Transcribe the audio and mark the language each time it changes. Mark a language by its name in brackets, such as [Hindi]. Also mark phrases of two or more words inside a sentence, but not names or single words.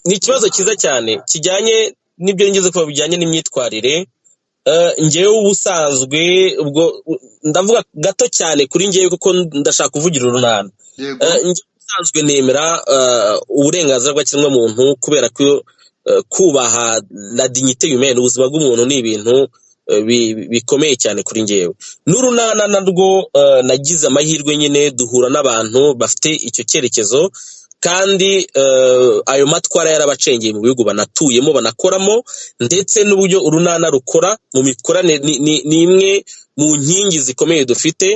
[Kinyarwanda] Ni ikibazo cyiza cyane kijyanye n'ibyo ngeze kuba bijyanye n'imyitwarire. Ngewe ubusanzwe ubwo ndavuga gato cyane kuri ngewe kuko ndashaka kuvugira urunana. Ubusanzwe nemera uburenganzira bw'ikiremwamuntu kubera ko kubaha [French] la dignité humaine, [Kinyarwanda] ubuzima bw'umuntu ni ibintu bikomeye cyane kuri ngewe. N'urunana narwo nagize amahirwe nyine duhura n'abantu bafite icyo cyerekezo, kandi ayo matwara yarabacengeye mu bihugu banatuyemo banakoramo, ndetse n'uburyo urunana rukora mu mikorane ni imwe mu nkingi zikomeye dufite.